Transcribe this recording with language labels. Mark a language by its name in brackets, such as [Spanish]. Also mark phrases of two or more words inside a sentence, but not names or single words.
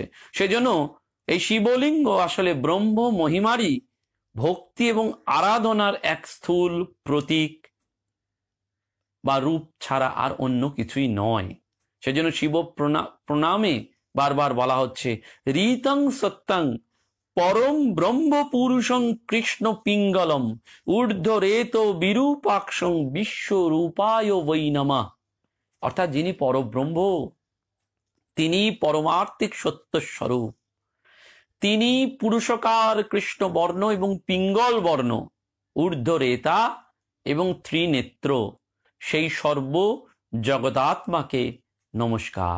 [Bangla] সেজন্য এই শিবলিঙ্গ আসলে ব্রহ্ম মহিমারই ভক্তি এবং আরাধনার এক স্থূল প্রতীক বা রূপ ছাড়া আর অন্য কিছুই নয়। সেজন্য শিব প্রণামে বারবার বলা হচ্ছে [Sanskrit] রীতং সত্যং পরম ব্রহ্ম পুরুষং কৃষ্ণ পিঙ্গলম ঊর্ধ্বরেত বিরূপাক্ষং বিশ্বরূপায় বৈ নমঃ। [Bangla] অর্থাৎ যিনি পরব্রহ্ম, তিনি পরমার্থিক সত্য স্বরূপ, তিনি পুরুষকার কৃষ্ণ বর্ণ এবং পিঙ্গল বর্ণ, ঊর্ধ্বরেতা এবং ত্রিনেত্র, সেই সর্ব জগদাত্মাকে নমস্কার।